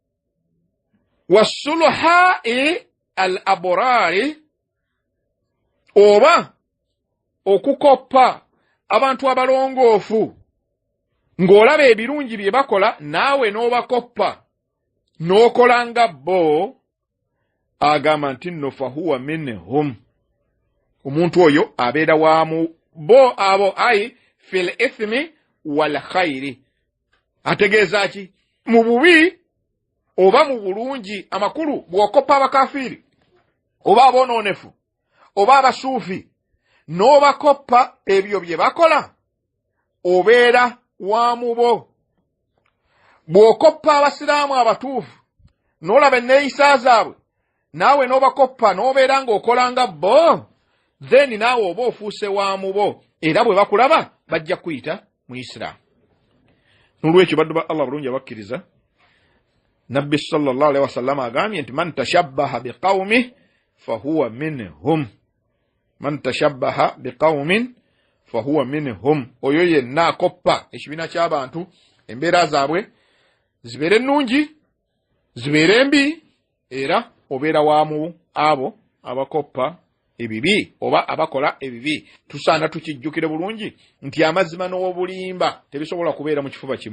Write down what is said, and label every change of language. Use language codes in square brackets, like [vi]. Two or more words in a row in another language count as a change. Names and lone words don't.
[ar] وصلحاء الأبرار, [lg] oba okukoppa abantu abalongoofu ng'olaba ebirungi bye bakola naawe n'obakoppa n'okola nga bo, agamba nti nno [ar] فهو منهم, [lg] omuntu oyo abeera waamu bo abo, [ar] أي في الإثم والخير. [lg] Ategeeza ki? Mu bubi oba mu bulungi. Amakulu bw'okoppa abakafiiri oba abonoonefu oba abasuufi n'obakoppa ebyo bye bakola, obeera waamu bo. Bw'okoppa Abasiraamu abatuufu n'olaba enneeyisa zaabwe, naawe n'obakoppa n'obeera ng'okola nga bo, then naawe oba ofuuse waamu bo, era bwe bakulaba bajja kuyita Muisiraamu. N'olwekyo baddu ba Allah bulungi abakkiriza, Nabbi [ar] صلى الله عليه وسلم [lg] agambye nti [ar] من تشبه بقوم فهو منهم. من تشبه بقوم فهو منهم, [lg] oyo yenna akoppa ekibiina ky'abantu embeera zaabwe zibeere ennungi zibeere embi, era obeera waamu abo abakoppa ebibi oba abakola ebibi. Tusaana tukijjukire bulungi nti amazima n'obulimba tebisobola kubeera mu kifuba kimu.